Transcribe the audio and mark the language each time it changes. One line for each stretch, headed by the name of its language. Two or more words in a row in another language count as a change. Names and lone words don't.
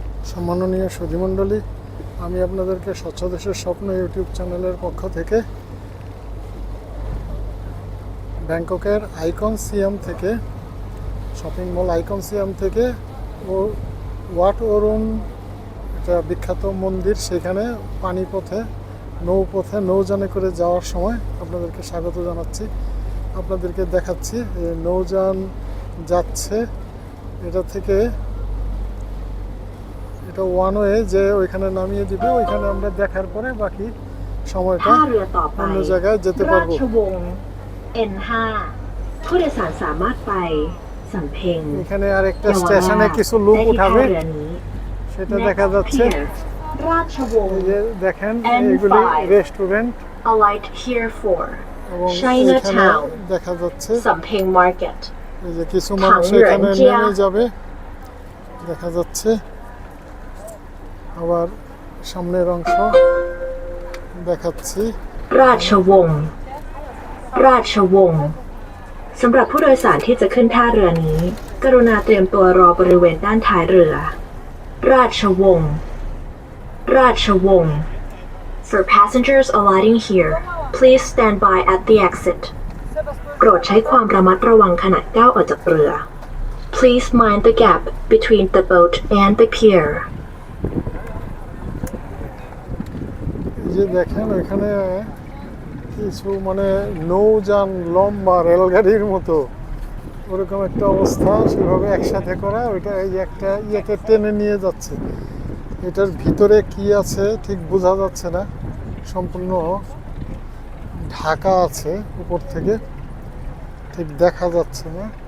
Bangla: সম্মাননীয় সুধীমণ্ডলী, আমি আপনাদেরকে স্বচ্ছ দেশের স্বপ্ন ইউটিউব চ্যানেলের পক্ষ থেকে ব্যাংককের আইকন সিয়াম থেকে,
English: shopping mall
Bangla: আইকন সিয়াম থেকে ওয়াট অরুণ, এটা বিখ্যাত মন্দির, সেখানে পানিপথে নৌযানে করে যাওয়ার সময় আপনাদেরকে স্বাগত জানাচ্ছি। আপনাদেরকে দেখাচ্ছি নৌযান যাচ্ছে, এটা থেকে এটা
English: one way,
Bangla: যে ওইখানে নামিয়ে দিবে, ওইখানে আমরা দেখার পরে বাকি সময়টা অন্য জায়গায় যেতে পারবো।
Thai: N5 ผู้โดยสารสามารถไปสำเพ็ง
Bangla: এখানে আরেকটা স্টেশনে কিছু লোক উঠাবে, সেটা দেখা যাচ্ছে। এই যে দেখেন, এগুলি রেস্টুরেন্ট,
English: alight here for
Bangla: এবং Chinatown দেখা যাচ্ছে Sampeng Market এই যে কিছু মানুষ এখানে নেমে যাবে দেখা যাচ্ছে। আবার সামনের অংশ দেখাচ্ছি।
Thai: ราชวงศ์สำหรับผู้โดยสารที่จะขึ้นท่าเรือนี้กรุณาเตรียมตัวรอบริเวณด้านท้ายเรือราชวงศ์
English: For passengers alighting here please stand by at the exit
Thai: โปรดใช้ความระมัดระวังขณะก้าวออกจากเรือ
English: Please mind the gap between the boat and the pier
Bangla: এই যে দেখেন ওইখানে কিছু মানে নৌযান, লম্বা রেলগাড়ির মতো ওরকম একটা অবস্থা, সেভাবে একসাথে করা। ওইটা এই একটা ইয়েকে টেনে নিয়ে যাচ্ছে। এটার ভিতরে কি আছে ঠিক বোঝা যাচ্ছে না, সম্পূর্ণ ঢাকা আছে উপর থেকে, ঠিক দেখা যাচ্ছে না।